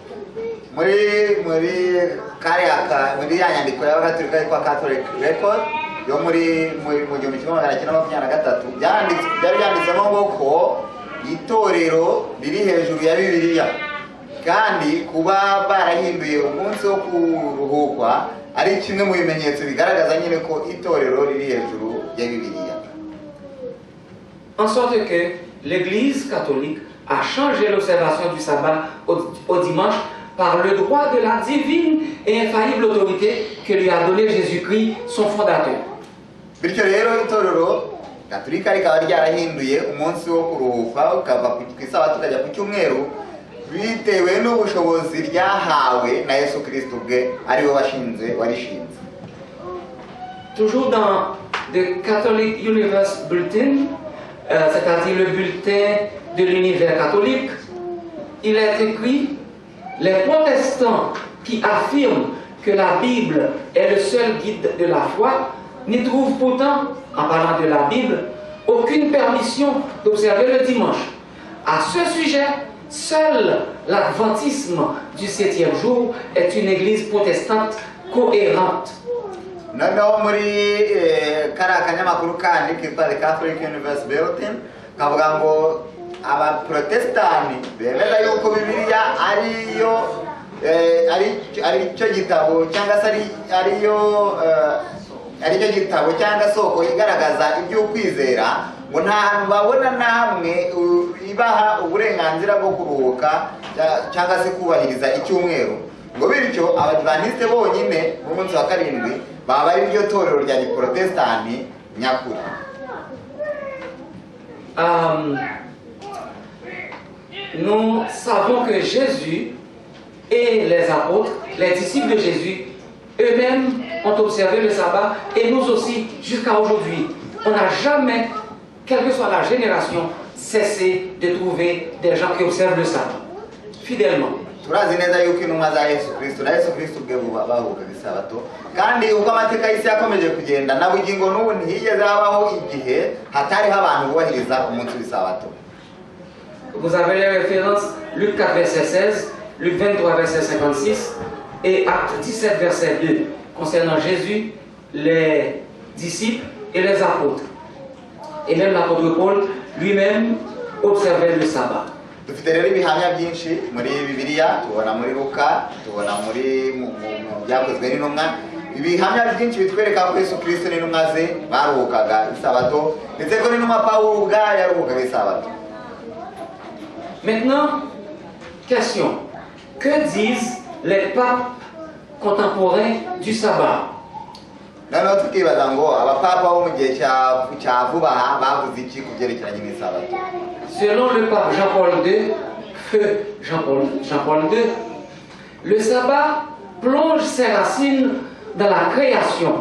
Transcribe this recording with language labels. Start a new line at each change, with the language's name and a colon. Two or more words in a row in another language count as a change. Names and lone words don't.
Kinyarwanda: Muri ya nyandiko y'abagatolika yitwa Catholic Record yo mu 1923 byari byanditsemo ngo ko itorero riri hejuru ya Bibiliya, kandi kuba barahinduye umunsi wo kuruhukwa ari kimwe mu bimenyetso bigaragaza nyine ko itorero riri hejuru ya Bibiliya.
French: En sorte que l'Église catholique a changé l'observation du sabbat au dimanche par le droit de la divine et infaillible autorité que lui a donné Jésus-Christ, son fondateur.
Kinyarwanda: Bityo rero itorero gatolika rikaba ryarahinduye umunsi wo kuruhuka ukava ku isabato ukajya ku cyumweru bitewe n'ubushobozi ryahawe na Yesu Kristo ubwe ari we warishinze.
French: Toujours dans The Catholic Universe Bulletin, c'est-à-dire le bulletin de l'univers catholique, il est écrit: les protestants qui affirment que la Bible est le seul guide de la foi n'y trouvent pourtant, en parlant de la Bible, aucune permission d'observer le dimanche. À ce sujet, seul l'adventisme du 7e jour est une église protestante cohérente.
Kinyarwanda: Noneho muri kariya kanyamakuru kandi kitwa The Catholic Universe Bulletin kavuga ngo abaprotestani bemeza yuko Bibiliya ari cyo gitabo cyangwa se ari cyo gitabo cyangwa soko igaragaza iby'ukwizera, ngo nta hantu babona na hamwe ibaha uburenganzira bwo kuruhuka cyangwa se kubahiriza icyumweru, ngo bityo abadivantiste bonyine b'umunsi wa karindwi baba ari ryo torero rya giprotestani nyakuri.
French: Nous savons que Jésus et les apôtres, les disciples de Jésus, eux-mêmes ont observé le sabbat, et nous aussi jusqu'à aujourd'hui. On n'a jamais, quelle que soit la génération, cessé de trouver des gens qui observent le sabbat fidèlement.
Kinyarwanda: Turazi neza yuko intumwa za Yesu Kristo ubwe bahugaga isabato, kandi uko amateka y'isi yakomeje kugenda na bugingo n'ubu ntihigeze habaho igihe hatariho abantu bubahiriza umunsi w'isabato.
French: Vous avez les références Luc 4 verset 16, Luc 23 verset 56, Et acte 17, verset 2, concernant Jésus, les disciples et les apôtres. Et même l'apôtre Paul lui-même observait le sabbat.
Kinyarwanda: dufite rero ibihamya byinshi muri Bibiliya, tubona muri Luka, tubona muri mu byakozwe n'intumwa. Ibihamya byinshi bitwereka ko Yesu Kristo n'intumwa ze baruhukaga isabato, ndetse ko n'intumwa Pawulo ubwayo yaruhukaga isabato.
French: Maintenant, question. Que disent les papes contemporains du sabbat?
Kinyarwanda: Noneho tukibaza ngo abapapa bo mu gihe cya vuba aha bavuze iki ku byerekeranye n'isabato?
French: Selon le pape Jean-Paul II, feu Jean-Paul II, le sabbat plonge ses racines dans la création.